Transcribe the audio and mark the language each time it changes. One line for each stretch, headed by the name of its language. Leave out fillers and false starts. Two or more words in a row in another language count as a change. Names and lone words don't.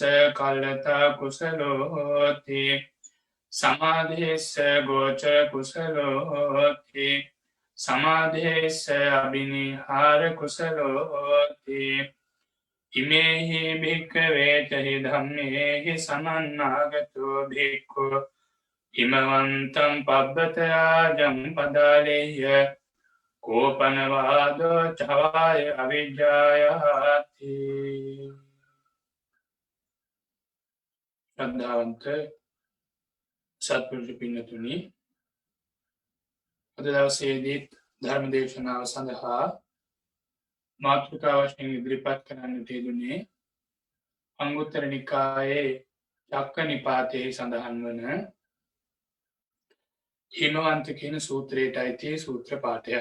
Pali: कल्लता कुशलो होति समाधिस्स गोचर कुशलो होति समाधिस्स अभिनिहार कुशलो होति इमेहि भिक्खवे चहि धम्मेहि समन्नागतो भिक्खु हिमवन्तं पब्बतराजं पदालेह्य कोपनवादो चवाय अविद्यायाति
Sinhala: ශ්‍රද්ධාවන්ත සත්පුරුෂ පින්වතුනි අද දවසේදී ධර්ම දේශනාව සඳහා මාතෘකාව වශයෙන් ඉදිරිපත් කරන්නට යෙදුනේ අංගුත්තර නිකායේ චක්ක නිපාතයේ සඳහන් වන හිමවන්ත කියන සූත්‍රයට අයිති සූත්‍ර පාඨයක්.